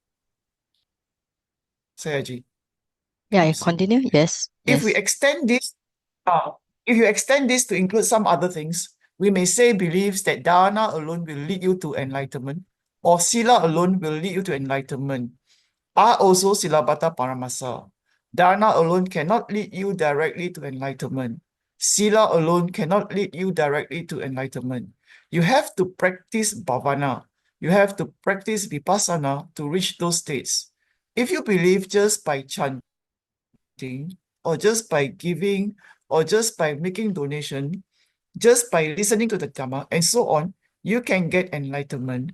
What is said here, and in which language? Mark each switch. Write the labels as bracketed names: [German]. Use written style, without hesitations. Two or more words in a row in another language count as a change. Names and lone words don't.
[English] Sayaji. Yeah, You see. continue. Yes. If we Yes. extend this, if you extend this to include some other things, we may say beliefs that dharana alone will lead you to enlightenment, or sila alone will lead you to enlightenment, are also [Pali] silabata paramasa. [English] Dharana alone cannot lead you directly to enlightenment. Sila alone cannot lead you directly to enlightenment. You have to practice bhavana. You have to practice vipassana to reach those states. If you believe just by chanting, or just by giving, or just by making donation, just by listening to the Dhamma, and so on, you can get enlightenment.